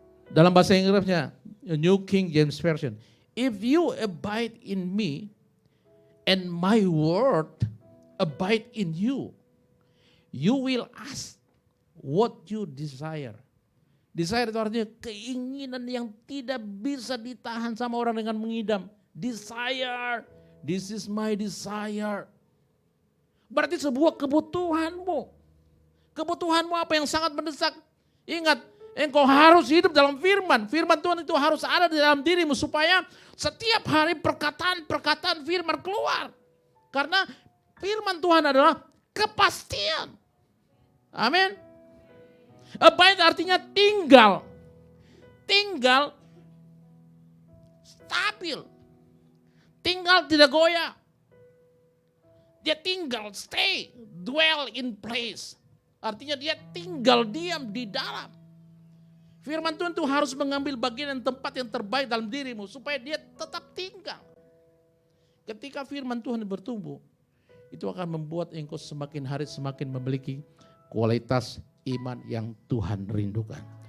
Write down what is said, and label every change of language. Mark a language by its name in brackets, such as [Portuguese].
[Indonesian] Dalam bahasa Inggrisnya, [English] New King James Version, if you abide in me and my word abide in you, you will ask what you desire. [Indonesian] Desire itu artinya keinginan yang tidak bisa ditahan sama orang dengan mengidam. [English] Desire, this is my desire. [Indonesian] Berarti sebuah kebutuhanmu. Kebutuhanmu apa yang sangat mendesak? Ingat, engkau harus hidup dalam firman. Firman Tuhan itu harus ada di dalam dirimu supaya setiap hari perkataan-perkataan firman keluar. Karena firman Tuhan adalah kepastian. Amin. Abide artinya tinggal. Tinggal stabil. Tinggal tidak goyah. Dia tinggal, [English] stay, dwell in place. [Indonesian] Artinya dia tinggal diam di dalam. Firman Tuhan itu harus mengambil bagian dan tempat yang terbaik dalam dirimu supaya dia tetap tinggal. Ketika firman Tuhan bertumbuh, itu akan membuat engkau semakin hari semakin memiliki kualitas iman yang Tuhan rindukan.